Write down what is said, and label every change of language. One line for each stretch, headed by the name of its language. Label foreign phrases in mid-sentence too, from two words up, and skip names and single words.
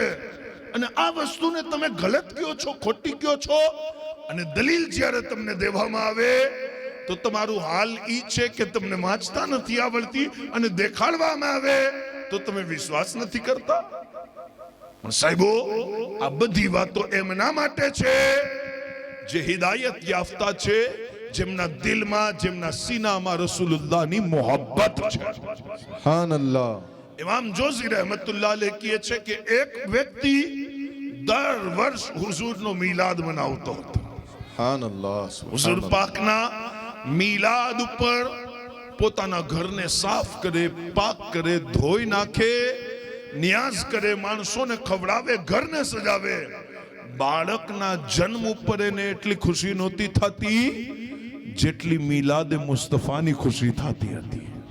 Gujarati: અને આ વસ્તુને તમે ગલત કહો છો, ખોટી કહો છો, અને દલીલ જ્યારે તમને દેવામાં આવે તો તમારું હાલ ઈ છે કે તમને વાંચતા નથી આવડતી, અને દેખાડવામાં આવે તો તમે વિશ્વાસ નથી કરતા. પણ સાહેબો, આ બધી વાતો એમના માટે છે જે
Urdu: ہدایت یافتہ
Gujarati: છે, જેમના દિલમાં, જેમના સીનામાં રસૂલુલ્લાહની મોહબ્બત છે.
Arabic: سبحان اللہ
Gujarati: ઇમામ જોઝી
Arabic: رحمة الله عليه
Gujarati: કહે છે કે એક વ્યક્તિ દર વર્ષ હુઝુરનો મિલાદ મનાવતો હતો.
Arabic: سبحان اللہ
Gujarati: હુઝુર
Arabic: سبحان اللہ
Gujarati: પાકના મિલાદ ઉપર પોતાના ઘરને સાફ કરે, પાક કરે, ધોઈ નાખે, નિયાઝ કરે, માણસોને ખવડાવે, ઘરને સજાવે. બાળકના જન્મ ઉપર એને એટલી ખુશી નહોતી થતી જેટલી મિલાદ મુસ્તફાની ખુશી થતી હતી.